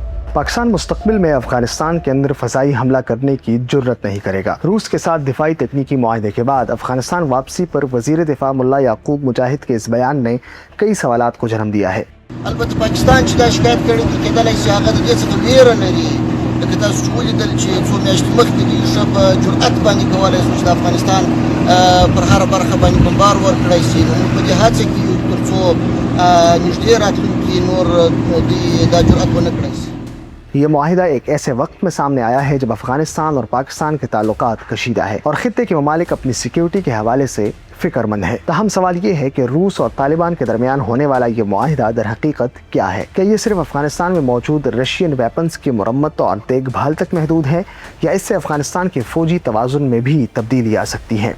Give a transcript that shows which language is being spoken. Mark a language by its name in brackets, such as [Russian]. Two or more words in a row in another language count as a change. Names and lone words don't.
[Urdu] پاکستان مستقبل میں افغانستان کے اندر فضائی حملہ کرنے کی جرت نہیں کرے گا۔ روس کے ساتھ دفاعی تکنیکی معاہدے کے بعد افغانستان واپسی پر وزیر دفاع ملا یعقوب مجاہد کے اس بیان نے کئی سوالات کو جنم دیا ہے۔ [Pashto] البته پاکستان چې دا شکایت کړی دی کېدلی شي هغه د دې څخه ویره لري، لکه تاسو چې ولیدل چې څو میاشتې مخکې دوی ښه په جرأت باندې کولی شو چې د افغانستان پر هره برخه باندې بمبار ورکړی شي. نو موږ په دې هڅه کې یو تر څو نږدې راتلونکي نور دوی دا جرأت ونه کړی شي۔ [Urdu] یہ معاہدہ ایک ایسے وقت میں سامنے آیا ہے جب افغانستان اور پاکستان کے تعلقات کشیدہ ہے اور خطے کے ممالک اپنی سیکیورٹی کے حوالے سے فکر مند ہے۔ تاہم سوال یہ ہے کہ روس اور طالبان کے درمیان ہونے والا یہ معاہدہ در حقیقت کیا ہے؟ کیا یہ صرف افغانستان میں موجود [English] Russian weapons [Urdu] کی مرمت اور دیکھ بھال تک محدود ہے یا اس سے افغانستان کے فوجی توازن میں بھی تبدیلی آ سکتی ہے؟